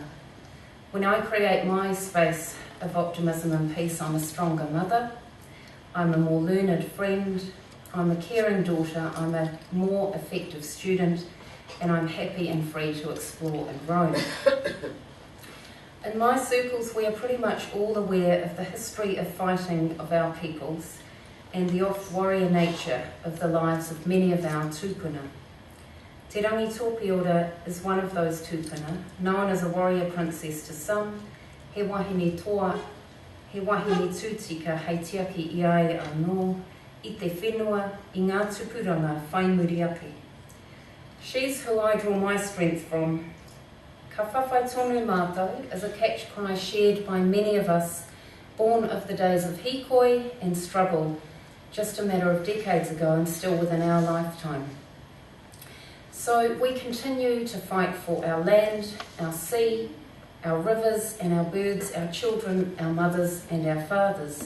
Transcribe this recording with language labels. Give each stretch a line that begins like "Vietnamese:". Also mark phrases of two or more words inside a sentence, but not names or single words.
English: When I create my space of optimism and peace, I'm a stronger mother, I'm a more learned friend, I'm a caring daughter, I'm a more effective student, and I'm happy and free to explore and roam. In my circles, we are pretty much all aware of the history of fighting of our peoples and the off-warrior nature of the lives of many of our tūpuna. Te rangi tōpiora is one of those tūpuna, known as a warrior princess to some,
Māori: he wahine toa, he wahine tūtika hei tiaki I ai anō, I te whenua, I ngā tupuranga whaimuri ake.
English: She's who I draw my strength from.
Māori: Ka whawhai tonu mātou
English: is a catch cry shared by many of us, born of the days of hikoi and struggle, just a matter of decades ago and still within our lifetime. So we continue to fight for our land, our sea, our rivers and our birds, our children, our mothers and our fathers.